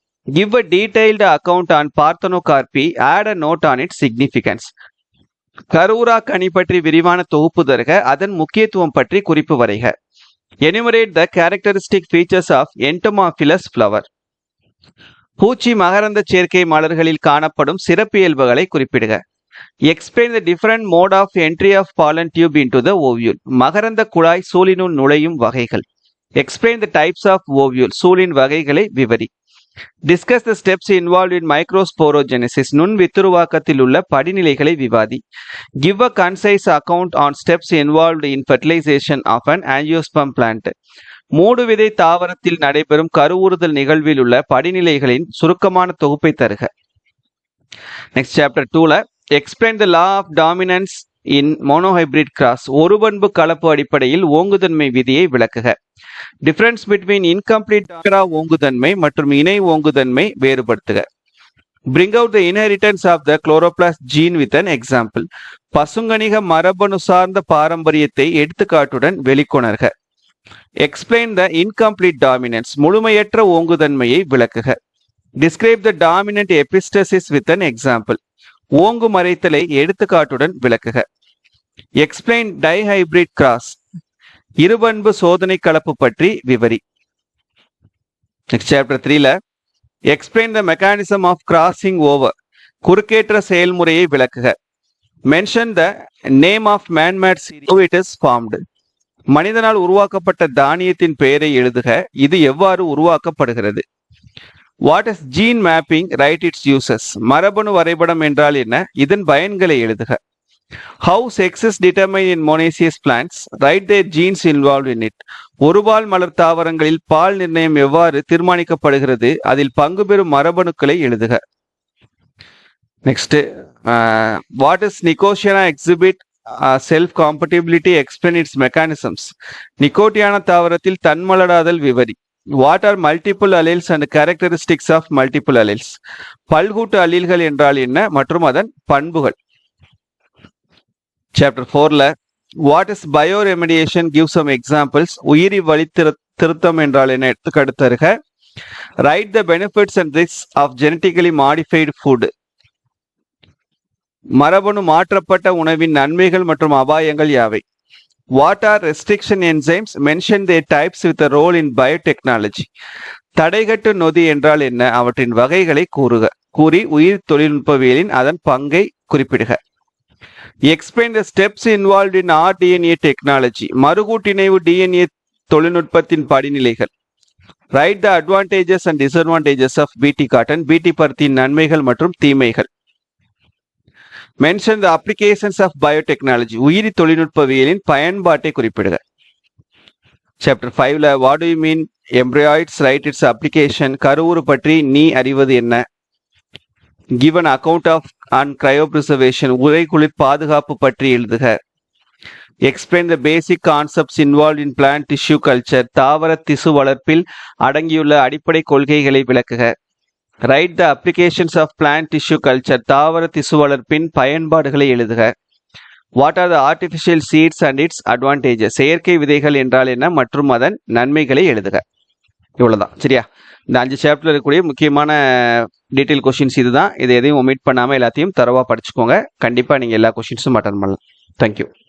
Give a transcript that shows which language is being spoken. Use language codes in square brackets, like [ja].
[en] Give a detailed account on parthenocarpy. Add a note on it significance. [ta] கருவுரா கனி பற்றி விரிவான தொகுப்பு தருக. அதன் முக்கியத்துவம் பற்றி குறிப்பு வரைக. [en] Enumerate the characteristic features of entomophilous flower. [ta] பூச்சி மகரந்த சேர்க்கை மலர்களில் காணப்படும் சிறப்பியல்புகளை குறிப்பிடுக. [en] Explain the different mode of entry of pollen tube into the ovule. [ta] மகரந்த குழாய் சூழினுள் நுழையும் வகைகள். [en] Explain the types of ovule. [ta] சூழின் வகைகளை விவரி. [en] Discuss the steps involved in microsporogenesis. [ta] நுண் வித்துருவாக்கத்தில் உள்ள படிநிலைகளை விவாதி. [en] Give a concise account on steps involved in fertilization of an angiosperm plant. [ta] மூடு விதை தாவரத்தில் நடைபெறும் கருவுறுதல் நிகழ்வில் உள்ள படிநிலைகளின் சுருக்கமான தொகுப்பை தருக. [en] Next chapter 2ல explain the law of dominance in monohybrid cross. [ta] ஒரு பண்பு கலப்பு அடிப்படையில் ஓங்குதன்மை விதியை விளக்குக. [en] difference between incomplete [ta] ஓங்குதன்மை மற்றும் இணை ஓங்குதன்மை வேறுபடுத்துக. [en] Bring out the inheritance of the chloroplast gene with an example. [ta] பசுங்கணிக மரபணு சார்ந்த பாரம்பரியத்தை எடுத்துக்காட்டுடன் வெளிக்கொணர்க. [en] Explain the incomplete dominance. [ta] முழுமையற்ற ஓங்குதன்மையை விளக்குக. [en] Describe the dominant epistasis with an example. [ta] ஓங்கு மறைத்தலை எடுத்துக்காட்டுடன் விளக்குக. [en] Explain dihybrid cross. [ta] இருபண்பு சோதனை கலப்பு பற்றி விவரி. [en] Next chapter 3ல explain the mechanism of crossing over. [ta] குறுக்கேற்ற செயல்முறையை விளக்குக. [en] Mention the name of manmade cereal. How it is formed. [ta] மனிதனால் உருவாக்கப்பட்ட தானியத்தின் பெயரை எழுதுக. இது எவ்வாறு உருவாக்கப்படுகிறது. [en] What is gene mapping? Write its uses. [ta] மரபணு வரைபடம் என்றால் என்ன? இதன் பயன்களை எழுதுக. [en] How sex is determined in monoecious plants. Write their genes involved in it. [ta] ஒருபால் மலர் தாவரங்களில் பால் நிர்ணயம் எவ்வாறு தீர்மானிக்கப்படுகிறது, அதில் பங்கு பெறும் மரபணுக்களை எழுதுக. [en] Next, what is Nicotiana exhibit self compatibility. Explain its mechanisms. [ta] நிகோட்டியானா தாவரத்தில் தன்மலடாதல் விவரி. [en] What are multiple alleles and characteristics of multiple alleles. [ta] பல்கூட்டு அலீல்கள் என்றால் என்ன மற்றும் அதன் பண்புகள். Chapter 4ல [en] What is bioremediation. Give some examples. [ta] உயிரி வழி திருத்தம் என்றால் என்ன, எடுத்துக்காட்டு தருக. [en] Write the benefits and risks of genetically modified food. [ta] மரபணு மாற்றப்பட்ட உணவின் நன்மைகள் மற்றும் அபாயங்கள் யாவை. [en] What are restriction enzymes. Mention their types with a role in biotechnology. [ta] தடைகட்டு நொதி என்றால் என்ன, அவற்றின் வகைகளை கூறி உயிர் தொழில்நுட்பவியலின் அதன் பங்கை குறிப்பிடுக. [en] Explain the steps involved in rDNA technology. [ta] மறுகூட்டிணைவு DNA தொழில்நுட்பத்தின் படிநிலைகள். [en] Write the advantages and disadvantages of BT cotton. [ta] BT பருத்தியின் நன்மைகள் மற்றும் தீமைகள். [en] Mention the applications of biotechnology. [ta] உயிரி தொழில்நுட்பவியலின் பயன்பாட்டை குறிப்பிடுக. [en] Chapter 5ல what do you mean embryoids. Write its application. [ta] கருவுறு பற்றி நீ அறிவது என்ன. [en] Give an account of on cryopreservation. [ta] உரை குளிர் பாதுகாப்பு பற்றி எழுதுக. [en] Explain the basic concepts involved in plant tissue culture. [ta] தாவர திசு வளர்ப்பில் அடங்கியுள்ள அடிப்படை கொள்கைகளை விளக்குக. [en] Write the applications of plant tissue culture. [ta] தாவர திசு வளர்ப்பின் பயன்பாடுகளை எழுதுக. [en] What are the artificial seeds and its advantages. [ta] செயற்கை விதைகள் என்றால் என்ன மற்றும் அதன் நன்மைகளை எழுதுக. இவ்வளவுதான். சரியா? இந்த 5 சாப்டர்ல இருக்கக்கூடிய முக்கியமான டீட்டெயில் கொஸ்டின்ஸ் இதுதான். இதை எதையும் ஒமிட் பண்ணாமல் எல்லாத்தையும் தரவா படிச்சுக்கோங்க. கண்டிப்பாக நீங்கள் எல்லா கொஸ்டின்ஸும் அட்டன் பண்ணலாம். தேங்க்யூ.